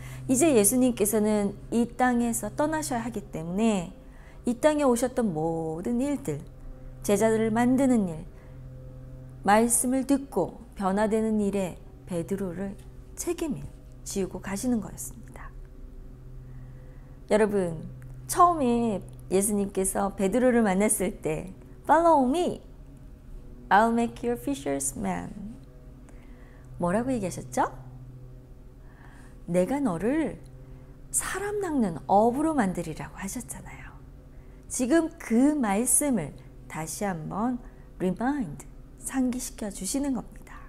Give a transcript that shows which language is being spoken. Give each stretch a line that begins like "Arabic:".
Korean: 이제 예수님께서는 이 땅에서 떠나셔야 하기 때문에 이 땅에 오셨던 모든 일들, 제자들을 만드는 일, 말씀을 듣고 변화되는 일에 베드로를 책임을 지우고 가시는 거였습니다. 여러분, 처음에 예수님께서 베드로를 만났을 때
English: Follow me, I'll make you fishers man.
Korean: 뭐라고 얘기하셨죠? 내가 너를 사람 낚는 어부로 만들이라고 하셨잖아요. 지금 그 말씀을 다시 한번 remind, 상기시켜 주시는 겁니다.